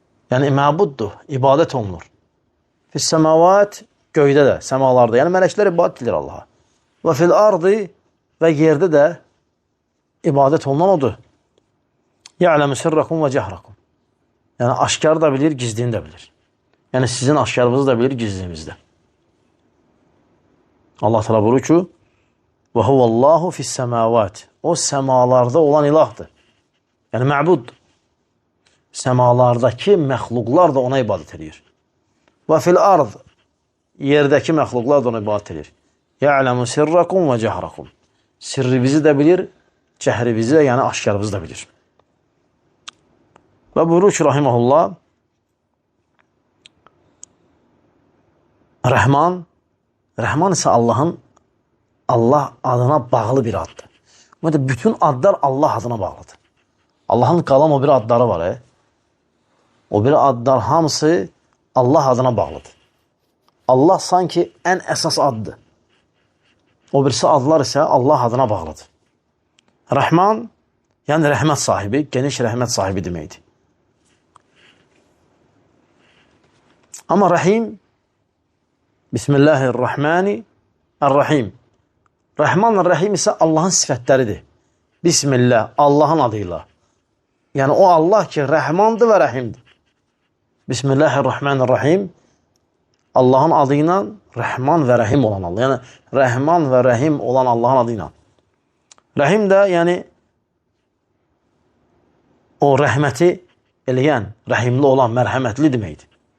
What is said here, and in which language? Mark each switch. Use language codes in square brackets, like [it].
[az] Yəni məbuddur, ibadət olunur. [ar] Fis-semavat [az] göydə də, səmalarda. Yəni mələklər ibadət edir Allaha. Və [ar] fil-ardı [az] və yerdə də ibadət olunan odur. [ar] Ya'lemu sirrakum və cəhrakum. [az] Yəni aşkar da bilir, gizliyini də bilir. Yəni sizin aşkarınızı da bilir, gizliyinizdə. Allah Teala buyurur ki, [ar] və huvallahu fis-semavat. [az] O səmalarda olan ilahdır. Yəni məbud. Səmalardakı məxluqlar da ona ibadət edir. [ar] Və fil-ard. [az] Yerdəki məxluqlar da ona ibadət edir. [ar] Ya'lemu sirrakum və cəhrakum. [az] Sirrinizi də bilir, cəhrinizi də, yəni aşkarınızı da bilir. Və buyurur ki, rahiməhullah, Rəhman isə Allah adına bağlı bir addır. Ümumiyyətlə, bütün adlar Allah adına bağlıdır. Allahın qalan o bir adları var. O bir adlar hamısı Allah adına bağlıdır. Allah sanki ən əsas addır. O birisi adlar isə Allah adına bağlıdır. Rəhman, yəni rəhmət sahibi, geniş rəhmət sahibi deməkdir. Amma Rəhim, Bismillahirrahmanirrahim. Rəhman və Rəhim isə Allahın sifətləridir. Bismillah, Allahın adıyla. Yəni o Allah ki, Rəhmandır və Rəhimdir. Bismillahirrahmanirrahim. Allahın adı ilə Rəhman və Rəhim olan Allah. Yəni Rəhman və Rəhim olan Allahın adı ilə. Rəhim də, yəni o rəhməti eləyən, rəhimli olan, mərhəmətli deməkdir.